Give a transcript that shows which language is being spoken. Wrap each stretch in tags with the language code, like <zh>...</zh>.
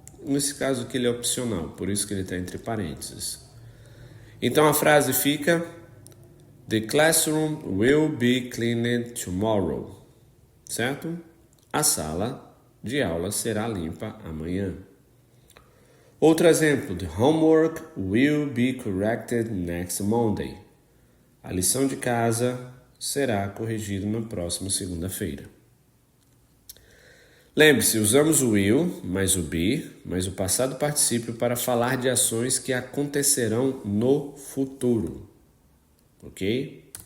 <pt>Nesse caso aqui ele é opcional, por isso que ele está entre parênteses. Então a frase fica:</pt> <en>The classroom will be cleaned tomorrow. Certo?</en> <pt>A sala de aula será limpa amanhã. Outro exemplo:</pt> <en>The homework will be corrected next Monday.</en> <pt>A lição de casa será corrigida na próxima segunda-feira. Lembre-se, usamos o will, mais o be, mais o passado particípio para falar de ações que acontecerão no futuro. Ok?</pt>